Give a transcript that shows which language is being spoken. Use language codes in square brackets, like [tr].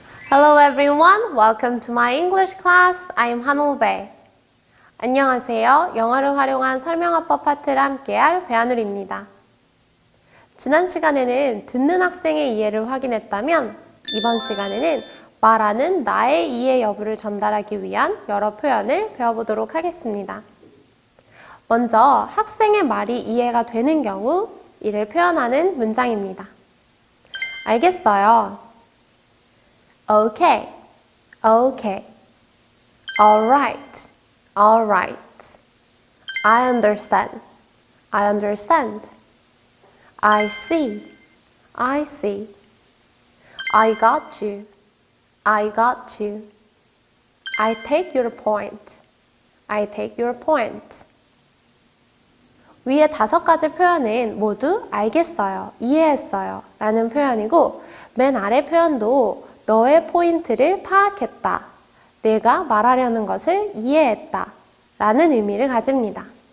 [en] Hello everyone, welcome to my English class. I'm 한올배. [ko] 안녕하세요. 영어를 활용한 설명화법 파트를 함께할 배한울입니다. 지난 시간에는 듣는 학생의 이해를 확인했다면 이번 시간에는 말하는 나의 이해 여부를 전달하기 위한 여러 표현을 배워보도록 하겠습니다. 먼저 학생의 말이 이해가 되는 경우 이를 표현하는 문장입니다. 알겠어요. [en] Okay, okay. Alright, alright. I understand, I understand. I see, I see. I got you, I got you. I take your point, I take your point. [ko] 위에 5가지 표현은 모두 알겠어요, 이해했어요 라는 표현이고 맨 아래 표현도 너의 포인트를 파악했다, 내가 말하려는 것을 이해했다 라는 의미를 가집니다.